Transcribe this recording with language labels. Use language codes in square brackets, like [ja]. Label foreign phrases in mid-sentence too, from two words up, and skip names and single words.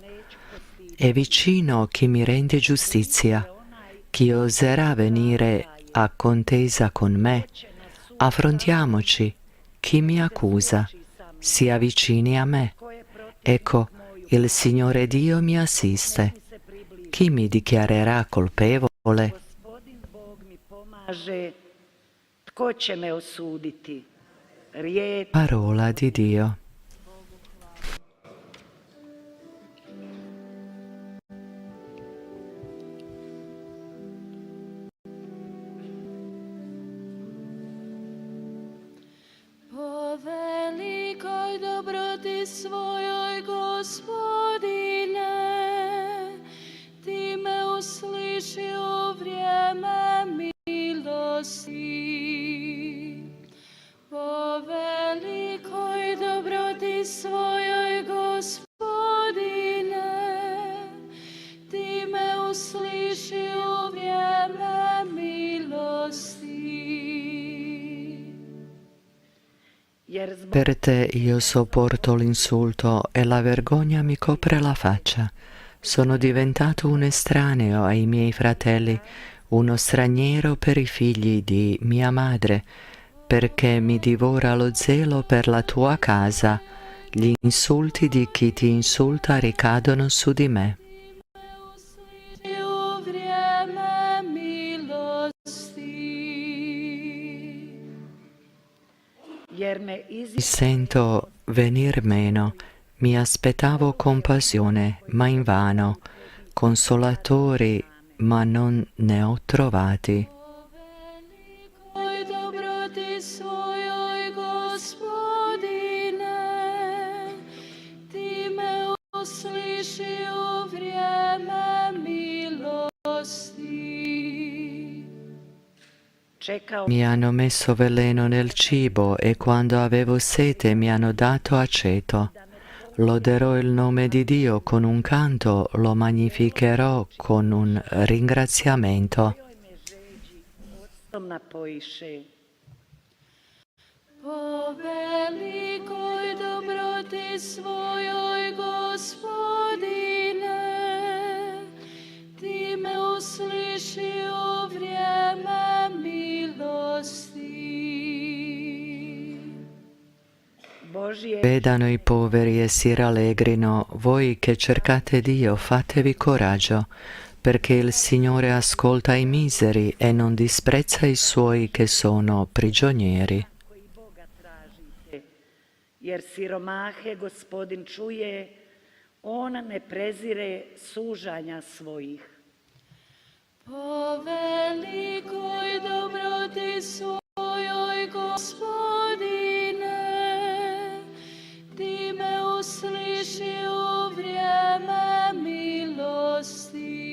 [it] È vicino chi mi rende giustizia, chi oserà venire a contesa con me. Affrontiamoci, chi mi accusa, si avvicini a me. Ecco, il Signore Dio mi assiste. Chi mi dichiarerà colpevole? [hr] Tko će me osuditi? [it] Parola di Dio. [hr] Po velikoj dobroti svojoj, Gospodine, Ti me usliši u vrijeme milosti. Po velikoj dobroti svojoj, Gospodine, Ti me usliši u vrijeme milosti. [it] Per te io sopporto l'insulto e la vergogna mi copre la faccia. Sono diventato un estraneo ai miei fratelli, uno straniero per i figli di mia madre, perché mi divora lo zelo per la tua casa. Gli insulti di chi ti insulta ricadono su di me. [hr] U vrijeme milosti. [it] Mi sento venir meno, mi aspettavo compassione, ma invano, consolatori, ma non ne ho trovati. [hr] Oj dobroti svojoj, Gospodine, Ti me usliši u vrijeme milosti. [it] Mi hanno messo veleno nel cibo e quando avevo sete mi hanno dato aceto. Loderò il nome di Dio con un canto, lo magnificherò con un ringraziamento. [hr] Po velikoj dobroti svojoj, Gospodine, Ti me usliši u vrijeme milosti. [it] Vedano i poveri e si rallegrino, voi che cercate Dio, fatevi coraggio, perché il Signore ascolta i miseri e non disprezza i suoi che sono prigionieri. [hr] Jer siromahe Gospodin čuje, on ne prezire sužanja svojih. Po velikoj dobroti svojoj, Gospodine, Ti me usliši u vrijeme milosti.